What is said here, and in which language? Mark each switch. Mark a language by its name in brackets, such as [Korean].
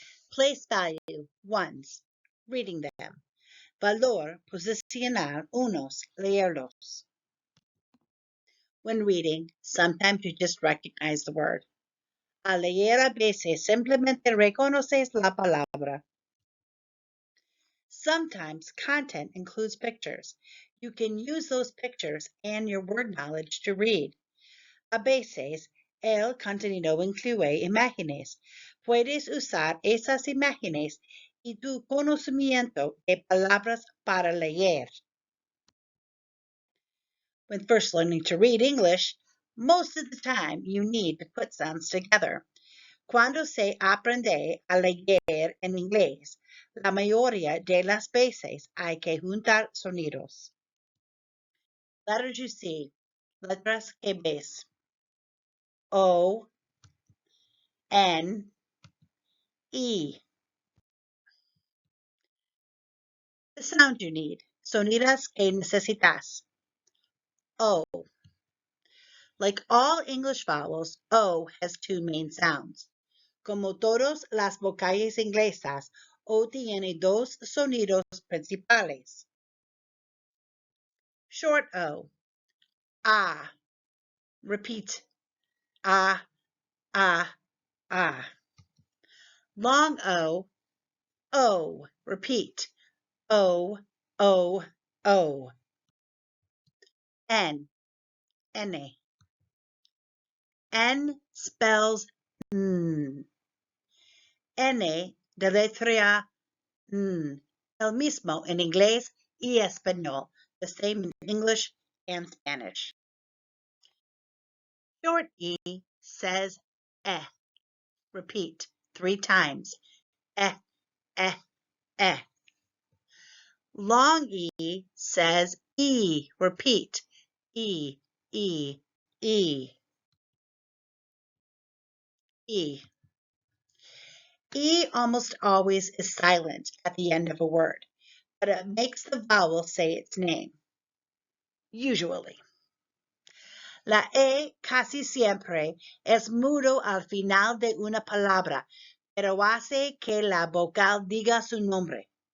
[English] Place value, ones, reading them. [Spanish] Valor, posicionar, unos, leerlos. [English] When reading, sometimes you just recognize the word. [Spanish] Al leer a veces simplemente reconoces la palabra. [English] Sometimes content includes pictures. You can use those pictures and your word knowledge to read. [Spanish] A veces, el contenido incluye imágenes. Puedes usar esas imágenes y tu conocimiento de palabras para leer. [English] When first learning to read English, most of the time you need to put sounds together. [Spanish] Cuando se aprende a leer en inglés, la mayoría de las veces hay que juntar sonidos. [English] Letters you see, [Spanish] letras que ves. [English] O, N, E. The sound you need, [Spanish] sonidos que necesitas. [English] O. Like all English vowels, O has two main sounds. [Spanish] Como todas las vocales inglesas, O tiene dos sonidos principales. [English] Short O, ah. Repeat, ah, ah, ah. Long O. Repeat, O, O, O. N, N. N spells N. [Spanish] N deletrea N. El mismo en inglés y español. [English] The same in English and Spanish. Short E says eh. Repeat 3 times. Eh, eh, eh. Long E says E. Repeat. E, E, E. E. E almost always is silent at the end of a word, but it makes the vowel say its name. Usually. [Spanish] La E casi siempre es mudo al final de una palabra, pero hace que la vocal diga su nombre.